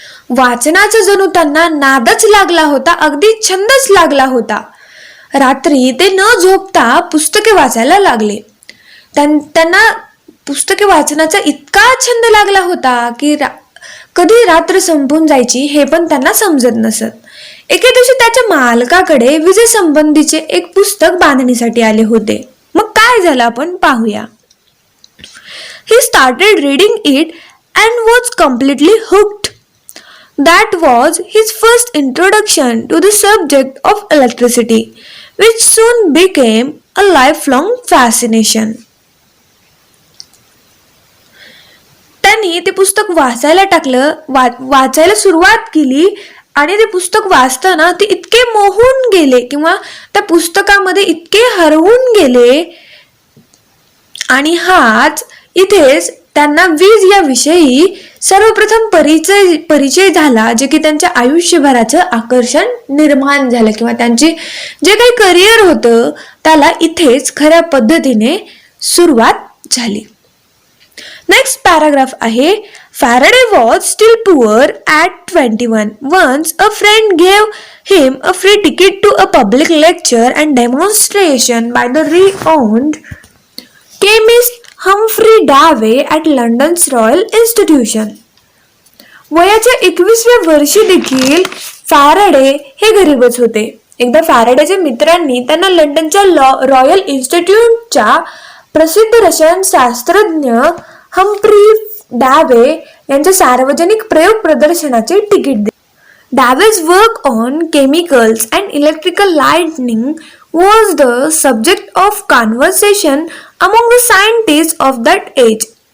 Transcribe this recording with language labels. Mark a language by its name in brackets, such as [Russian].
[Marathi] वाचनाचा जणू त्यांना नादच लागला होता, अगदी छंदच लागला होता. रात्री ते न झोपता पुस्तके वाचायला लागले. त्यांना पुस्तके वाचनाचा इतका छंद लागला होता की कधी रात्र संपून जायची हे पण त्यांना समजत नसत. एके दिवशी त्याच्या मालकाकडे विजेसंबंधीचे एक पुस्तक बांधणीसाठी आले होते. मग काय झालं आपण पाहूया. [English] He started reading it and was completely hooked. That was his first introduction to the subject of electricity, which soon became a lifelong fascination. [Marathi] त्यांनी ते पुस्तक वाचायला टाकलं, वाचायला सुरुवात केली आणि ते पुस्तक वाचताना ते इतके मोहून गेले किंवा त्या पुस्तकामध्ये इतके हरवून गेले आणि हाच इथेच त्यांना वीज या विषयी सर्वप्रथम परिचय झाला, जे की त्यांच्या आयुष्यभराचं आकर्षण निर्माण झालं किंवा त्यांचे जे काही करिअर होतं त्याला इथेच खऱ्या पद्धतीने सुरुवात झाली. नेक्स्ट पॅराग्राफ आहे. [English] Faraday was still poor at 21. Once a friend gave him a free ticket to a public lecture and demonstration by the renowned chemist Humphrey Davy at London's Royal Institution. [Marathi] वयाच्या 21व्या वर्षी देखील Faraday हे गरीबच होते. एकदा फॅरेडेच्या मित्रांनी त्यांना लंडनच्या रॉयल इन्स्टिट्यूटच्या प्रसिद्ध रसायनशास्त्रज्ञ हम्फ्री डावे यांच्या सार्वजनिक प्रयोग प्रदर्शनाचे तिकीट दिले. [English] Davy's work on chemicals and electrical lightning was the subject of conversation among the scientists of that age.